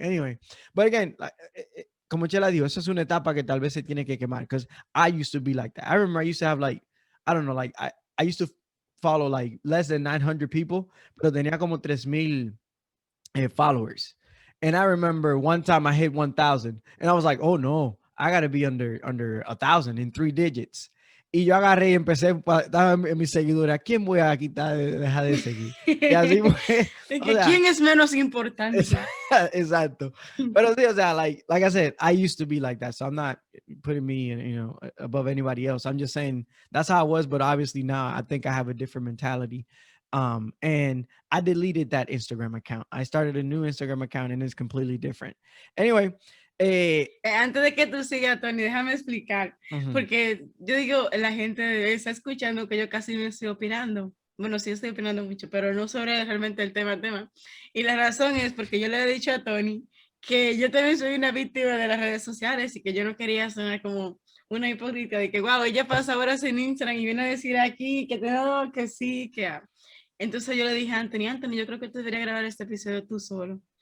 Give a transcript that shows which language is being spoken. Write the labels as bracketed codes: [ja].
[en] Anyway, but again, like, [es] como Chela dijo, esa es una etapa que tal vez se tiene que quemar, [en] because I used to be like that. I remember I used to have like, I don't know, like I used to follow like less than 900 people, [es] pero tenía como 3,000 [en] followers. And I remember one time I hit 1,000 and I was like, oh no, I got to be under 1,000 in 3 digits. [es] Y yo agarré y empecé, estaba en mis seguidores, ¿a quién voy a quitar, dejar de seguir? Y así fue. ¿Quién es menos importante? Exacto. Pero sí, o sea, [en] like I said, I used to be like that. So I'm not putting me, above anybody else. I'm just saying that's how I was. But obviously now I think I have a different mentality. And I deleted that Instagram account. I started a new Instagram account and it's completely different. Anyway, [es] antes de que tú sigas, Tony, déjame explicar, porque yo digo, la gente está escuchando que yo casi me estoy opinando. Bueno, sí estoy opinando mucho, pero no sobre realmente el tema. Y la razón es porque yo le he dicho a Tony que yo también soy una víctima de las redes sociales y que yo no quería sonar como una hipócrita de que, wow, ella pasa horas en Instagram y viene a decir aquí que no, que sí, que... Entonces yo le dije a Anthony, yo creo que tú deberías grabar este episodio tú solo.